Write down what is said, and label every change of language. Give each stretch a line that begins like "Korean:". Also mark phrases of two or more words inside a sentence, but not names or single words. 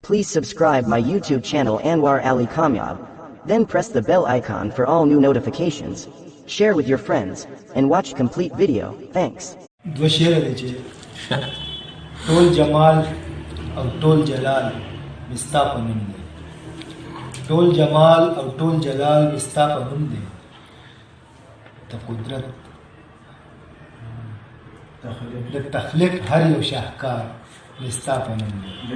English: Please subscribe my YouTube channel Anwar Ali Kamyab. Then press the bell icon for all new notifications. Share with your friends and watch complete video. Thanks.
Pashto: دو شعر دی چې ټول جمال او ټول جلال مستا په نوم دی. ټول جمال او ټول جلال مستا په نوم دی. د قدرت د تخلیق هر یو شاهکار مستا په نوم دی.